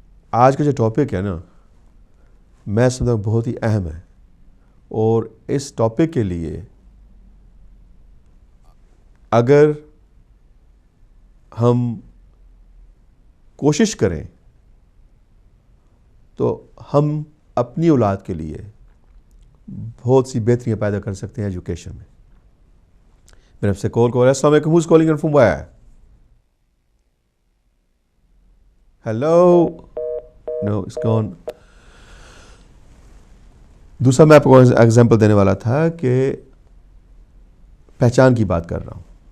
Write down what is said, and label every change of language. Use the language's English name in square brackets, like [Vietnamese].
[Urdu] آج کا جو ٹاپک ہے نا میں سمجھتا ہوں بہت ہی اہم ہے اور اس ٹاپک کے لیے اگر ہم کوشش کریں تو ہم اپنی اولاد کے لیے بہت سی بہتریاں پیدا کر سکتے ہیں ایجوکیشن میں. میرے سے کال ہے. السلام علیکم. [English] Who's calling from where? Hello. No it's gone. [Urdu] دوسرا میں آپ کو ایگزامپل دینے والا تھا کہ پہچان کی بات کر رہا ہوں.